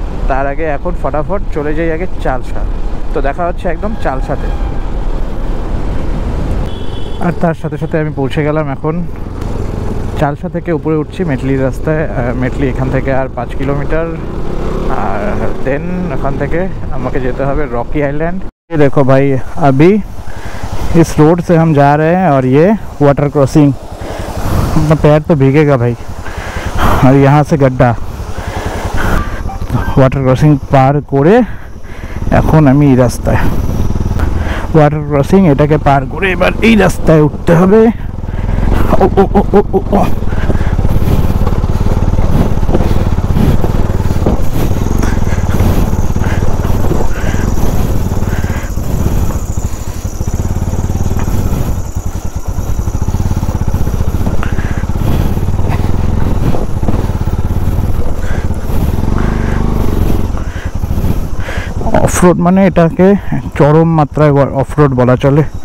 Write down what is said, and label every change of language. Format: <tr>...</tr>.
<bn>তার আগে এখন ফটাফট চলে যাই আগে চালসা। তো দেখা হচ্ছে একদম চালসাতে। আর তার সাথে সাথে আমি পৌঁছে গেলাম এখন চালসা থেকে উপরে উঠছি মেটলি রাস্তায়। মেটলি এখান থেকে আর 5 কিলোমিটার, আর দেন ওখান থেকে আমাকে যেতে হবে रॉकी आइलैंड।</bn> <hi>ये देखो भाई, अभी इस रोड से हम जा रहे हैं और ये वाटर क्रॉसिंग, अपना पैर तो भीगेगा भाई। और यहाँ से गड्ढा, वाटर क्रॉसिंग पार</hi> <bn>করে এখন আমি এই রাস্তায়, ওয়াটার ক্রসিং এটাকে পার করে এবার এই রাস্তায় উঠতে হবে। ও ও ও ও ও অফরোড, মানে এটাকে চরম মাত্রায় অফরোড বলা চলে।</bn>